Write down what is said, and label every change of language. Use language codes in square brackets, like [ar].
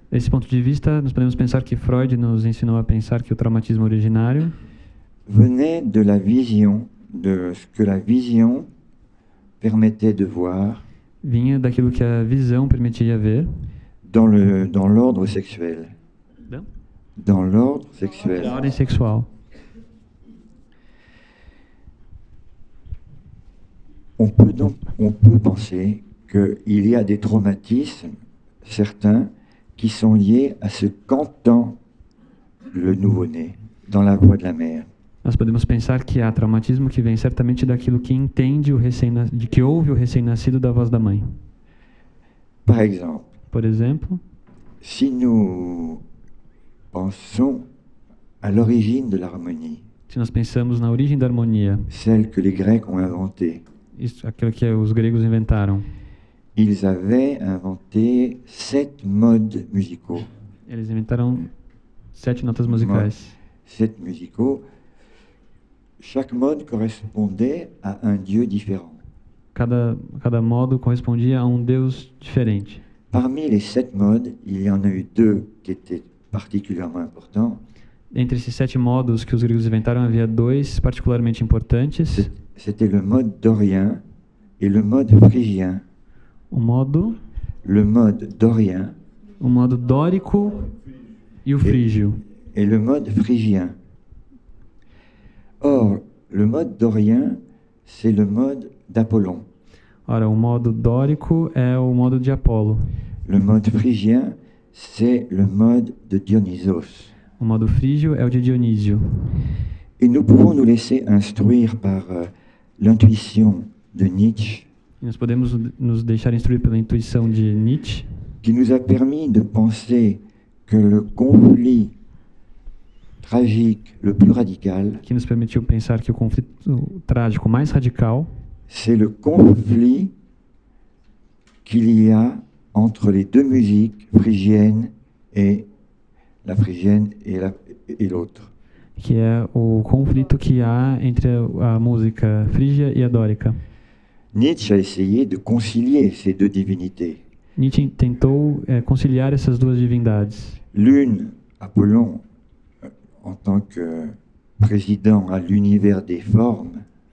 [pt] Desse ponto de vista, nós podemos pensar que Freud nos ensinou a pensar que o traumatismo originário [fr] venait de la vision, de ce que la vision permettait de voir [pt] vinha daquilo que a visão permitia ver [fr] dans l'ordre sexuel. Dans l'ordre sexuel. [pt] da ordem sexual. [fr] On peut penser qu'il y a des traumatismes, certains, qui sont liés à ce qu'entend le nouveau-né dans la voix de la mère. [pt] Nós podemos pensar que há traumatismo que vem certamente daquilo que entende de que ouve o recém-nascido da voz da mãe. [fr] Par exemple, [pt] Por exemplo, [fr] si nous pensons à l'origine de l'harmonie, [pt] se nós pensamos na origem da harmonia, [fr] celle que les Grecs ont inventée, [pt] isso, aquilo que os gregos inventaram, [fr] ils avaient inventé 7 modes musicaux. [pt] eles inventaram 7 notas musicais. [fr] 7 musicaux. Chaque mode correspondait à un dieu différent. [pt] Cada modo correspondia a deus diferente. [fr] Parmi les 7 modes, il y en a eu 2 qui étaient particulièrement importants. [pt] Entre esses 7 modos que os gregos inventaram, havia 2 particularmente importantes. [fr] C'était le mode dorien et le mode phrygien. Le mode dorien. [pt] O modo dórico e o frígio. [fr] Et le mode phrygien. Or, le mode dorien, c'est le mode d'Apollon. [pt] Ora, o modo dórico é o modo de Apolo. [fr] Le mode phrygien, c'est le mode de Dionysos. [pt] O modo frígio é o de Dionísio. [fr] Et nous pouvons nous laisser instruire par l'intuition de Nietzsche, [pt] E nós podemos nos deixar instruir pela intuição de Nietzsche, [fr] qui nous a permis de penser que le conflit tragique le plus radical, [pt] que nos permitiu pensar que o conflito trágico mais radical [fr] c'est le conflit qu'il y a entre les deux musiques phrygiennes et la phrygienne et l'autre. [pt] Que é o conflito que há entre a música frígia e a dórica. [fr] Nietzsche a essayé de concilier ces deux divinités. [pt] Nietzsche tentou conciliar essas duas divindades. [fr] L'une, Apollon, en tant que président à l'univers des formes,